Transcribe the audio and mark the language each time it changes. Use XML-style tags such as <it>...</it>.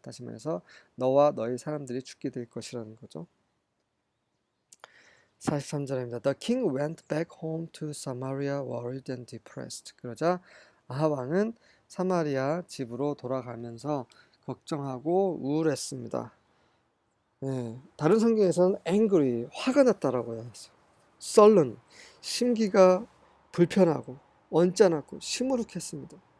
<ko>다시 말해서 너와 너의 사람들이 죽게 될 것이라는 거죠. 43절입니다.</ko> <en>The king went back home to Samaria worried and depressed.</en> <ko>그러자 아합 왕은 사마리아 집으로 돌아가면서 걱정하고 우울했습니다. 다른 성경에서는 angry, 화가 났다라고 해요. sullen, 심기가 불편하고 언짢았고 시무룩했습니다.</ko>